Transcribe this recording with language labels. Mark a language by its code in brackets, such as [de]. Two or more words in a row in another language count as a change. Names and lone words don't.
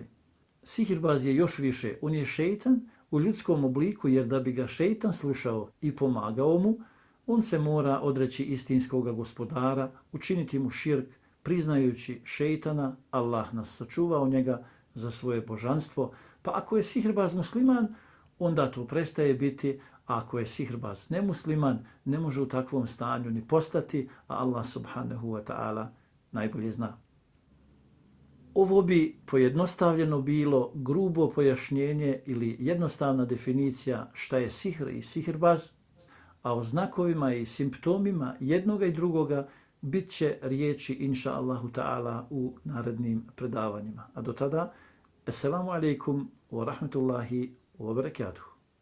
[bs] Sihrbaz je još više, on je šejtan u ljudskom obliku jer da bi ga šejtan slušao i pomagao mu, on se mora odreći istinskog gospodara, učiniti mu širk, priznajući šejtana, Allah nas sačuvao njega za svoje božanstvo, pa ako je sihrbaz musliman, onda to prestaje biti, a ako je sihrbaz nemusliman, ne može u takvom stanju ni postati, a [ar] الله سبحانه وتعالى [bs] najbolje zna. Ovo bi pojednostavljeno bilo grubo pojašnjenje ili jednostavna definicija šta je sihr i sihrbaz, a o znakovima i simptomima jednoga i drugoga bit će riječi [ar] إن شاء الله تعالى [bs] u narednim predavanjima. A do tada, [ar] السلام عليكم ورحمة الله وبركاته.